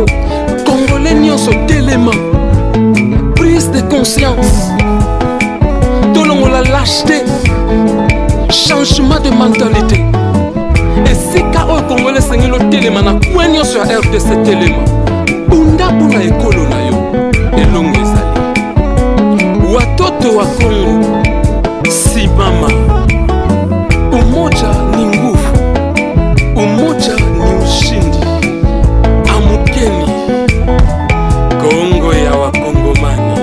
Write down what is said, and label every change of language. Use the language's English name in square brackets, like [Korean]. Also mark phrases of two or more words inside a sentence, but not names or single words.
[Lingala] Congolais nyonso telema, [French] prise de conscience, [Lingala] tolongola lâcheté, [French] changement de mentalité. [Lingala] Esika oyo Congolais sengeli otelema na kwe nyonso ya RDC telema bunda mpona ekolo na yo elongo ezali. [Swahili] Watoto wa Kongo simama, umoja ni nguvu, umoja ni ushindi. [Lingala] Amukeni, Kongo ya wakongomani.